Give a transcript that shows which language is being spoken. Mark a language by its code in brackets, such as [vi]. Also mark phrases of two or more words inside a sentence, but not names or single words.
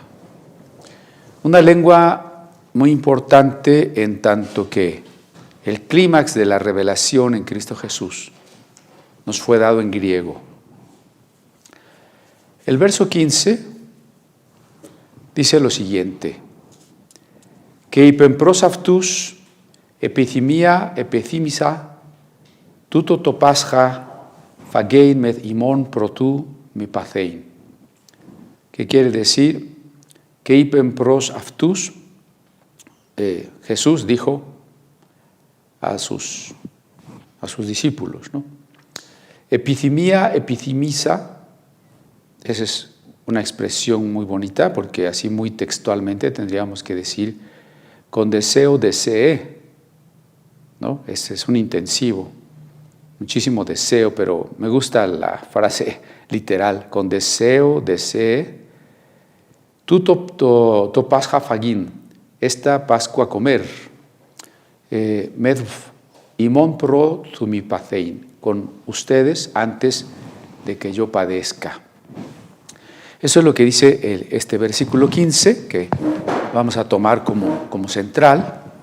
[es] Una lengua muy importante en tanto que el clímax de la revelación en Cristo Jesús nos fue dado en griego. El verso 15 dice lo siguiente: [el] «Que υπεμπρός αυτούς επιθυμία επιθύμησα τούτο το Πάσχα φαγέιν μεθ ημών προτού μη παθέιν». [es] ¿Qué quiere decir? Que [el] υπεμπρός αυτούς, [es] Jesús dijo a sus discípulos, ¿no? [el] Επιθυμία επιθυμήσα, [es] esa es una expresión muy bonita porque así muy textualmente tendríamos que decir con deseo deseé, ¿no? Ese es un intensivo, muchísimo deseo, pero me gusta la frase literal, con deseo deseé [el] τούτο το Πάσχα φαγείν, [es] esta Pascua comer, [el] μεθ' ημών προ του με παθείν, [es] con ustedes antes de que yo padezca. Eso es lo que dice este versículo 15, que vamos a tomar como central.